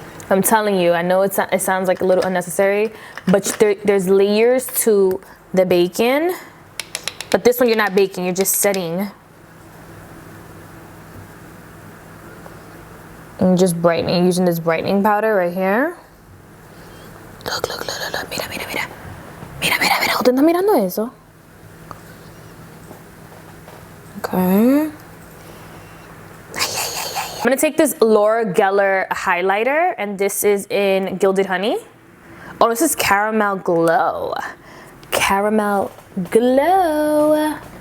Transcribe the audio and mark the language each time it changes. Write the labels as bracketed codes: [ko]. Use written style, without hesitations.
[en] I'm telling you, I know it sounds like a little unnecessary, but there's layers to the bacon. But this one you're not baking, you're just setting. And just brightening, using this brightening powder right here. [es] Look, mira. Mira, ¿usted está mirando eso? [en] Okay. I'm gonna take this Laura Geller highlighter, and this is in Gilded Honey. Oh, this is Caramel Glow. Caramel Glow.